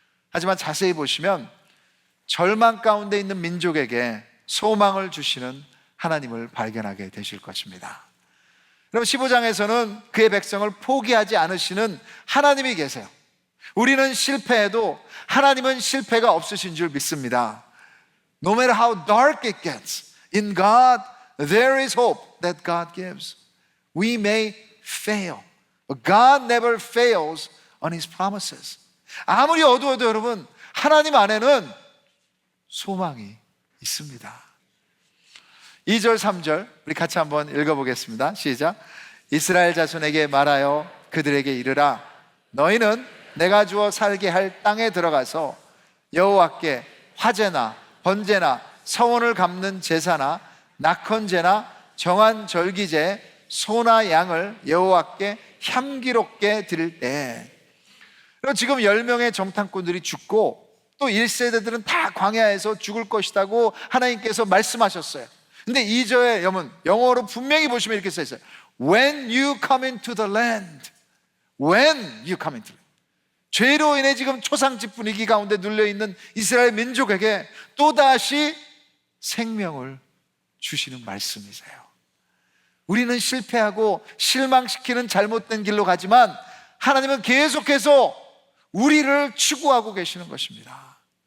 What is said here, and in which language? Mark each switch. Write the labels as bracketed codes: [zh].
[ko] 하지만 자세히 보시면 절망 가운데 있는 민족에게 소망을 주시는 하나님을 발견하게 되실 것입니다. 그럼 15장에서는 그의 백성을 포기하지 않으시는 하나님이 계세요. 우리는 실패해도 하나님은 실패가 없으신 줄 믿습니다. [en] No matter how dark it gets, in God there is hope that God gives. We may fail, but God never fails on His promises. [ko] 아무리 어두워도 여러분, 하나님 안에는 소망이 있습니다. 2절 3절 우리 같이 한번 읽어보겠습니다. 시작. 이스라엘 자손에게 말하여 그들에게 이르라. 너희는 내가 주어 살게 할 땅에 들어가서 여호와께 화제나 번제나 서원을 갚는 제사나 낙헌제나 정한 절기제 소나 양을 여호와께 향기롭게 드릴 때, 그리고 지금 10명의 정탐꾼들이 죽고 또 1세대들은 다 광야에서 죽을 것이라고 하나님께서 말씀하셨어요. 근데 2절에 영어로 분명히 보시면 이렇게 써 있어요. [en] When you come into the land. When you come into the land. [ko] 죄로 인해 지금 초상집 분위기 가운데 눌려있는 이스라엘 민족에게 또다시 생명을 주시는 말씀이세요. 우리는 실패하고 실망시키는 잘못된 길로 가지만 하나님은 계속해서 우리를 추구하고 계시는 것입니다.